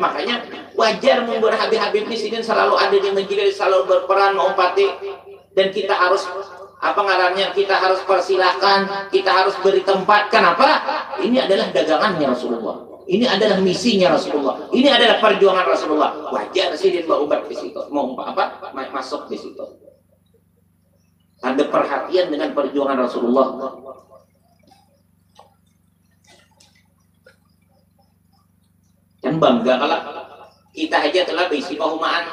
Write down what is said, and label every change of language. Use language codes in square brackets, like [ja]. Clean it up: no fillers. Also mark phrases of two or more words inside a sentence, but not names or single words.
[id] Makanya wajar membuat Habib di sini selalu ada di majelis, selalu berperan mengumpati, dan kita harus kita harus persilahkan, kita harus beri tempat. Kenapa? Ini adalah dagangannya Rasulullah. Ini adalah misinya Rasulullah. Ini adalah perjuangan Rasulullah. Wajar Sidin Baubat di situ. Mau masuk di situ. Ada perhatian dengan perjuangan Rasulullah. Dan bangga kalau kita aja telah berisi pahumaan.